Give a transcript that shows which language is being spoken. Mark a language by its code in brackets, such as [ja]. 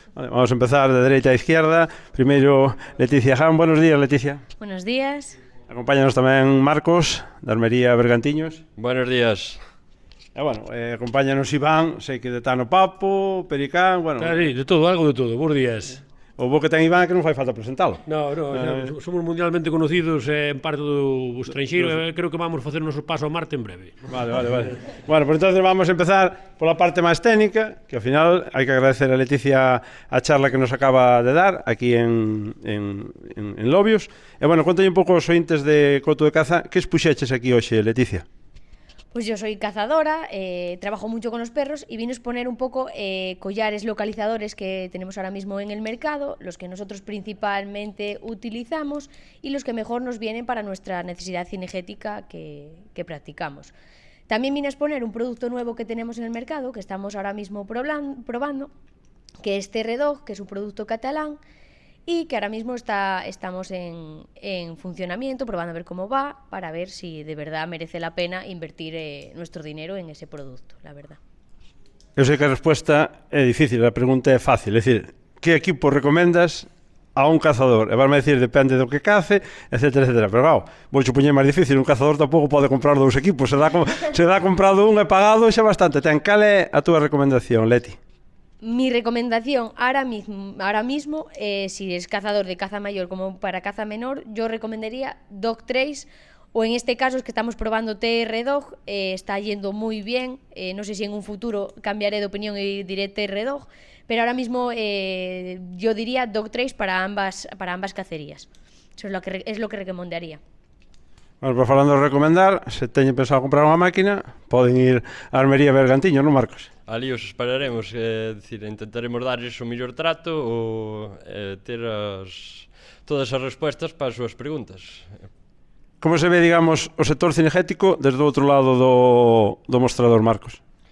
[es] Vale, vamos a empezar de dereita a izquierda. Primeiro, Leticia Jan. Buenos días, Leticia. Buenos días. [gl] Acompáñanos tamén Marcos, da Armería Bergantiños. [es] Buenos días. [gl] E, bueno, acompáñanos Iván, sei que de Tano Papo, Pericán, bueno... [es] Sí, de todo, algo de todo, [gl] bons días. O bo que ten Iván é que non fai falta presentalo. [es] No, somos mundialmente conocidos [gl] en parte do estranxeiro e creo que vamos facer o noso paso a Marte en breve. [es] Vale. Bueno, pues entonces vamos a empezar [gl] pola parte máis técnica, que ao final hai que agradecer a Leticia a charla que nos acaba de dar aquí en Lobios. E, bueno, contalle un pouco aos ointes de Coto de Caza, que expuxeches aquí hoxe, Leticia? [es] Pues yo soy cazadora, trabajo mucho con los perros y vine a exponer un poco collares localizadores que tenemos ahora mismo en el mercado, los que nosotros principalmente utilizamos y los que mejor nos vienen para nuestra necesidad cinegética que practicamos. También vine a exponer un producto nuevo que tenemos en el mercado, que estamos ahora mismo probando, que es TR-Dog, que es un producto catalán, y que ahora mismo estamos en funcionamiento, probando a ver cómo va, para ver si de verdad merece la pena invertir nuestro dinero en ese producto, la verdad. [gl] Eu sei que a resposta é difícil, a pregunta é fácil, é dicir, que equipo recomendas a un cazador? E varme dicir, depende do que cace, etcétera, etcétera. Pero, claro, vou poñer máis difícil, un cazador tampouco pode comprar 2 equipos, se dá comprado un e pagado xa bastante. Cal é a túa recomendación, Leti? [es] Mi recomendación ahora mismo, si es cazador de caza mayor como para caza menor, yo recomendaría Dog Trace, o en este caso es que estamos probando TR-Dog, está yendo muy bien, no sé si en un futuro cambiaré de opinión y diré TR-Dog, pero ahora mismo yo diría Dog Trace para ambas cacerías. Eso es lo que recomendaría. [gl] Bueno, pues falando de recomendar, se teñen pensado comprar unha máquina, poden ir á Armería Bergantiño, non, Marcos? Ali os esperaremos, decir, intentaremos darles o mellor trato ou ter todas as respostas para as súas preguntas. Como se ve, digamos, o sector cinegético desde o outro lado do mostrador, Marcos?